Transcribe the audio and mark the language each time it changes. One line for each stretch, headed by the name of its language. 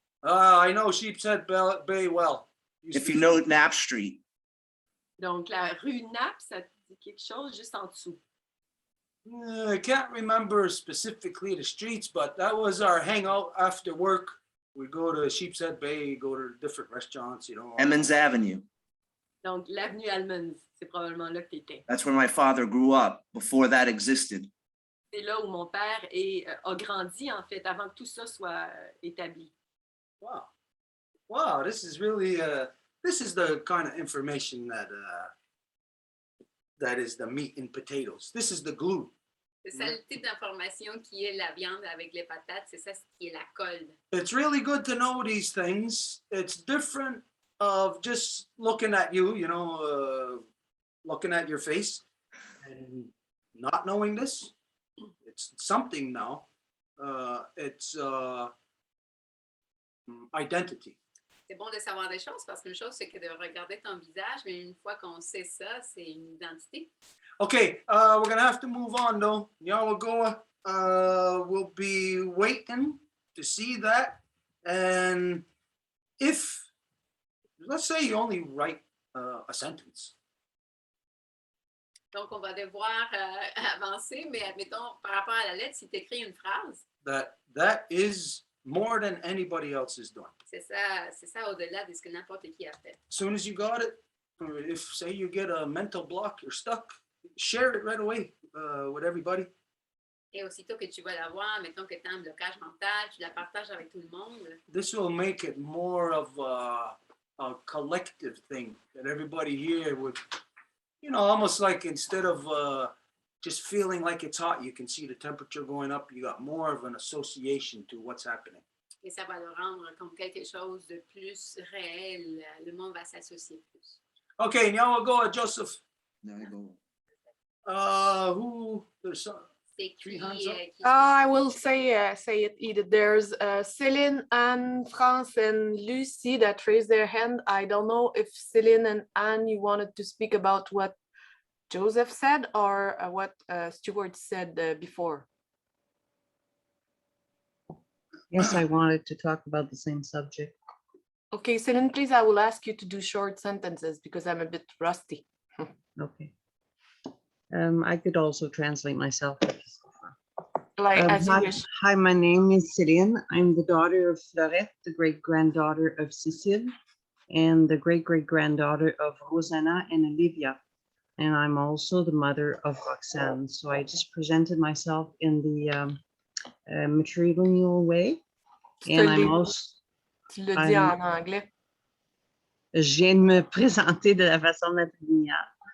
English: I know Sheepshead Bay well. If you know Knapp Street,
French: Donc, la rue Knapp, ça te dit quelque chose juste en dessous.
English: I can't remember specifically the streets, but that was our hangout after work. We go to Sheepshead Bay, go to different restaurants, you know. Emmons Avenue.
French: Donc, l'avenue Almonds, c'est probablement là que tu étais.
English: That's where my father grew up before that existed.
French: C'est là où mon père a grandi, en fait, avant que tout ça soit établi.
English: Wow. Wow, this is really, this is the kind of information that is the meat and potatoes. This is the glue.
French: C'est ça le type d'information qui est la viande avec les patates, c'est ça ce qui est la colle.
English: It's really good to know these things. It's different of just looking at you, you know, looking at your face and not knowing this. It's something now. It's identity.
French: C'est bon de savoir des choses parce qu'une chose, c'est que de regarder ton visage, mais une fois qu'on sait ça, c'est une identité.
English: Okay, we're gonna have to move on though. Yalagoa will be waiting to see that. And if, let's say you only write a sentence.
French: Donc, on va devoir avancer, mais admettons, par rapport à la lettre, si tu écris une phrase,
English: That is more than anybody else is doing.
French: C'est ça au-delà de ce que n'importe qui a fait.
English: As soon as you got it, or if say you get a mental block, you're stuck, share it right away with everybody.
French: Et aussitôt que tu vas l'avoir, mettons que tu as un blocage mental, tu la partages avec tout le monde.
English: This will make it more of a collective thing that everybody here would, you know, almost like instead of just feeling like it's hot, you can see the temperature going up. You got more of an association to what's happening.
French: Et ça va le rendre comme quelque chose de plus réel. Le monde va s'associer plus.
English: Okay, now we'll go at Joseph. Now I go. Who there's some.
French: C'est
English: Three
French: qui,
English: hands up.
French: qui
English: I will say it either. There's Céline, Anne, France, and Lucy that raised their hand. I don't know if Céline and Anne, you wanted to speak about what Joseph said or what Stuart said before. Yes, I wanted to talk about the same subject. Okay, Céline, please, I will ask you to do short sentences because I'm a bit rusty. Okay. I could also translate myself. Like, as you Hi, wish. hi, my name is Céline. I'm the daughter of Florette, the great-granddaughter of Cécile, and the great-great-granddaughter of Rosanna and Olivia. And I'm also the mother of Roxanne. So I just presented myself in the matrilineal way. And I'm also,
French: Tu le dis en anglais. je viens de me présenter de la façon matrilinéaire.